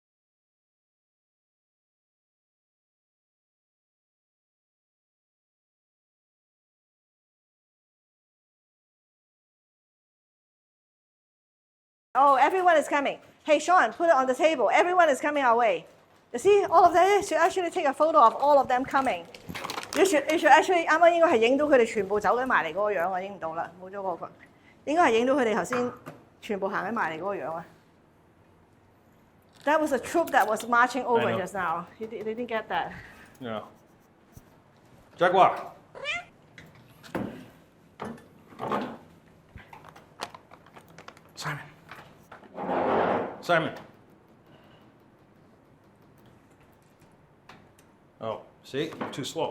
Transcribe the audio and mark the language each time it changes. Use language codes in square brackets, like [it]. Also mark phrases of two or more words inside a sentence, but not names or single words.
[en] Oh, everyone is coming. Hey, Sean, put it on the table. Everyone is coming our way. You see, all of them, you should actually take a photo of all of them coming. You should actually, [yue] 啱啱應該係影到佢哋全部走緊埋嚟嗰個樣，我影唔到啦，冇咗嗰個。應該係影到佢哋頭先全部行緊埋嚟嗰個樣啊。 [en] That was a troop that was marching over just now. You didn't get that. No. Jaguar. Simon. Simon. Oh, see? You're too slow.